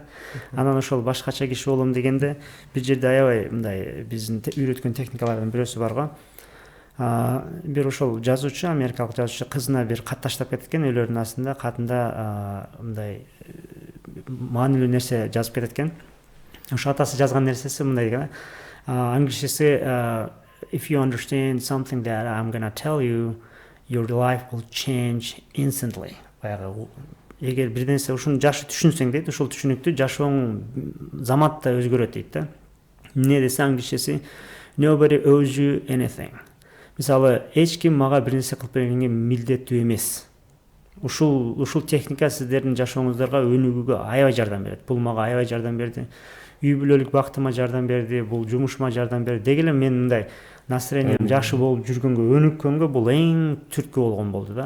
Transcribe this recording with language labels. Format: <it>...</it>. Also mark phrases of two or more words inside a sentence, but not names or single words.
<ky>Анан ошол башкача киши болом дегенде бир жерде аябай мындай биздин үйрөткөн техникалардын бирөөсү бар го. Бир ошол жазуучу, америкалык жазуучу кызына бир кат таштап кеткен, үйлөрүнүн астында катында мындай маанилүү нерсе жазып кеткен. Ошо атасы жазган нерсеси мындай экен. Англисчеси</ky> <en>if you understand something that I'm gonna tell you, your life will change instantly.</en> <ky>Баягы эгер бир нерсе ушуну жакшы түшүнсөң дейт, ошол түшүнүктү жашооң заматта өзгөрөт дейт да. Эмне десе англисчеси</ky> <en>nobody owes you anything.</en> <ky>Мисалы, эч ким мага бир нерсе кылып бергенге милдеттүү эмес. Ушул техника сиздердин жашооңуздарга өнүгүүгө аябай жардам берет. Бул мага аябай жардам берди. Үй бүлөлүк бактыма жардам берди, бул жумушума жардам берди. Деги эле мен мындай настроением жакшы болуп жүргөнгө, өнүккөнгө бул эң түрткү болгон болду да.</ky>